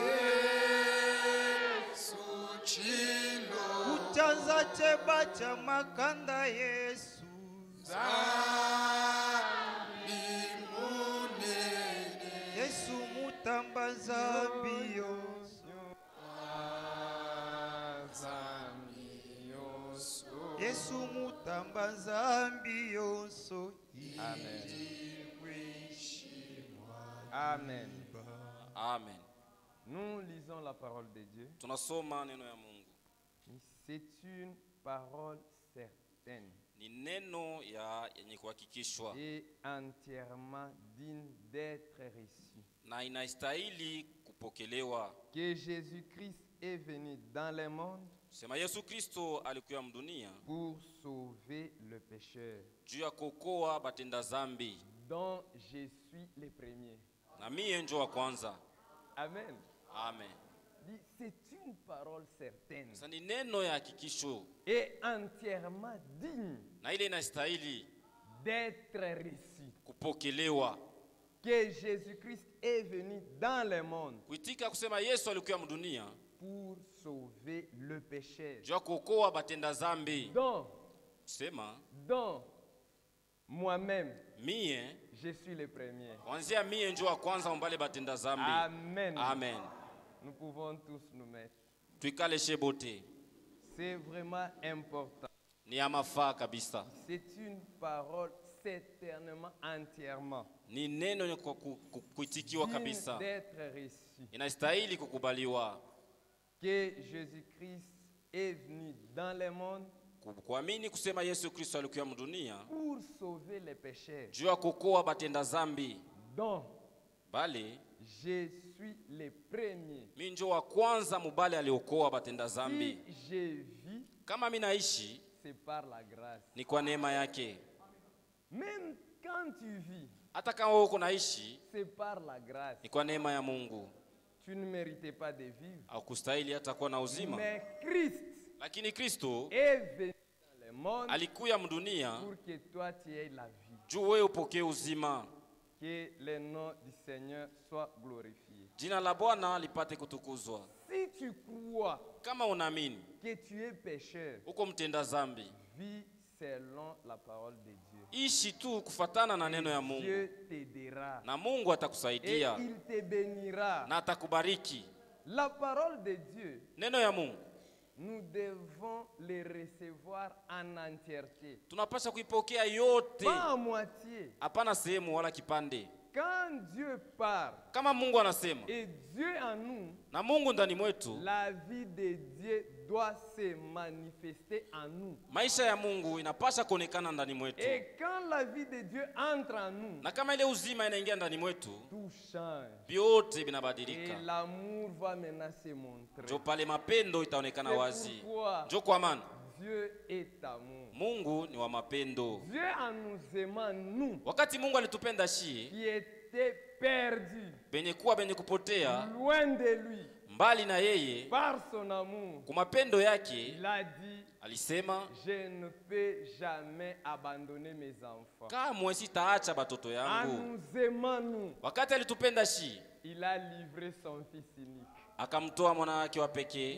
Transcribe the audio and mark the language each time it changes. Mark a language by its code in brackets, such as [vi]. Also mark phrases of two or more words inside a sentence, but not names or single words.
[sw] kuchanza cheba cha makanda Yesu Yesu mutamba zambi yonso Yesu mutamba zambi yonso Amen. Amen. Amen. [fr] Nous lisons la parole de Dieu. [sw] Tunasoma neno ya Mungu. [fr] C'est une parole certaine [sw] Ni neno ya yenye kuhakikishwa [fr] et entièrement digne d'être reçue. [sw] na inastahili kupokelewa. [fr] Que Jésus-Christ est venu dans le monde [sw] Sema Yesu Kristo alikuya mdunia [fr] pour sauver le pécheur, [sw] juu ya kuokoa batenda zambi, [fr] dont je suis le premier. [sw] na mie njo wa kwanza. Amen. Amen. [fr] Dit, c'est une parole certaine [sw] Sasa ni neno ya hakikisho [fr] et entièrement digne [sw] na ile inastahili [fr] d'être reçue. [sw] kupokelewa. [fr] Que Jésus-Christ est venu dans le monde [sw] Kuitika kusema Yesu alikuya mdunia [fr] pour sauver le pécheur, [sw] juu ya kuokoa batenda zambi. [fr] dont [sw] Sema [fr] moi-même, [sw] mie [fr] je suis le premier. [sw] Kuanzia mie njo wa kwanza mbale batenda zambi. Amen. Amen. [fr] Nous pouvons tous nous mettre. [sw] Tuikale shebote. [fr] C'est vraiment important. [sw] Ni ya mafaa kabisa. [fr] C'est une parole certainement entièrement [sw] Ni neno kuitikiwa [fr] digne [sw] kabisa. [fr] d'être reçu. [sw] Inastahili kukubaliwa. [fr] Que Jésus-Christ est venu dans le monde [sw] Kuamini kusema Yesu Kristo alikuwa mdunia [fr] pour sauver les pécheurs. [sw] juu ya kuokoa batenda zambi. [fr] Donc, [sw] Bali [fr] je suis le premier. [sw] mimi njo wa kwanza mubale aliokoa batenda zambi. [fr] Si je vis, [sw] Kama mimi naishi [fr] c'est par la grâce. [sw] ni kwa neema yake. [fr] Même quand tu vis, [sw] Hata kama wewe uko naishi [fr] c'est par la grâce. [sw] ni kwa neema ya Mungu. [fr] Tu ne méritais pas de vivre. [sw] Haukustahili hata kuwa na uzima. [fr] Mais Christ [sw] Lakini Kristo [fr] est venu dans le monde [sw] alikuya mdunia [fr] pour que toi tu aies la vie. [sw] juu wewe upokee uzima. [fr] Que le nom du Seigneur soit glorifié. [sw] Jina la Bwana lipate kutukuzwa. [fr] Si tu crois [sw] Kama unaamini [fr] que tu es pécheur, [sw] uko mtenda zambi, [fr] vis selon la parole de Dieu. [sw] ishi tu kufatana na neno ya Mungu [fr] Dieu t'aidera [sw] na Mungu [fr] et [sw] atakusaidia [fr] il te bénira. [sw] na atakubariki. [fr] La parole de Dieu, [sw] Neno ya Mungu [fr] nous devons le recevoir en entièreté, [sw] tunapaswa kuipokea yote, [fr] pas en moitié. [sw] hapana sehemu wala kipande. [fr] Quand Dieu parle [sw] Kama Mungu anasema [fr] et Dieu en nous, [sw] na Mungu ndani mwetu, [fr] la vie de Dieu doit se manifester en nous. [sw] maisha ya Mungu inapaswa kuonekana ndani mwetu. [fr] Et quand la vie de Dieu entre en nous, [sw] Na kama ile uzima inaingia ndani mwetu, [fr] tout change. [sw] vyote [fr] Et [sw] vinabadilika. [fr] l'amour va maintenant se montrer. [sw] Njo pale mapendo itaonekana [fr] C'est [sw] wazi. [fr] pourquoi [sw] Njo kwa maana [fr] Dieu est amour. [sw] Mungu ni wa mapendo. [fr] Dieu en nous aimant, nous, [sw] Wakati Mungu alitupenda shie [fr] qui étaient perdus, [sw] benye kupotea [fr] loin de lui, [sw] mbali na yeye, [fr] par son amour, [sw] kwa mapendo yake [fr] il a dit, [sw] alisema, [fr] je ne peux jamais abandonner mes enfants. [sw] kamwe sitaacha batoto [fr] En [sw] yangu. [fr] nous aimant, nous, [sw] Wakati alitupenda shie [fr] il a livré son fils unique. [sw] akamtoa mwana wake wa pekee